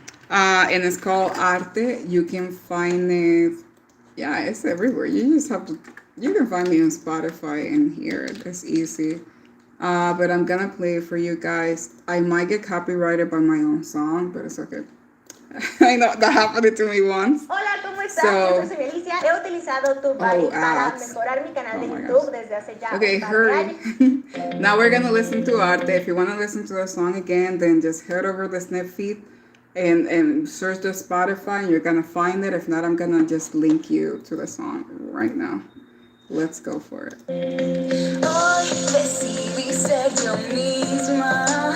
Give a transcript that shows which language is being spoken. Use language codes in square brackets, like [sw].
[en] And it's called Arte. You can find it. Yeah, it's everywhere. You can find me on Spotify and hear it. It's easy. But I'm gonna play it for you guys. I might get copyrighted by my own song, but it's okay. I know that happened to me once. [es] Hola, ¿cómo estás? Yo soy Felicia. He utilizado tu body para mejorar mi canal de YouTube desde hace ya [en] Okay, hurry. Now we're gonna listen to Arte. If you wanna listen to the song again, then just head over the snip feed and search the Spotify, and you're gonna find it. If not, I'm gonna just link you to the song right now. Let's go for it. [es] Hoy decidí ser yo misma.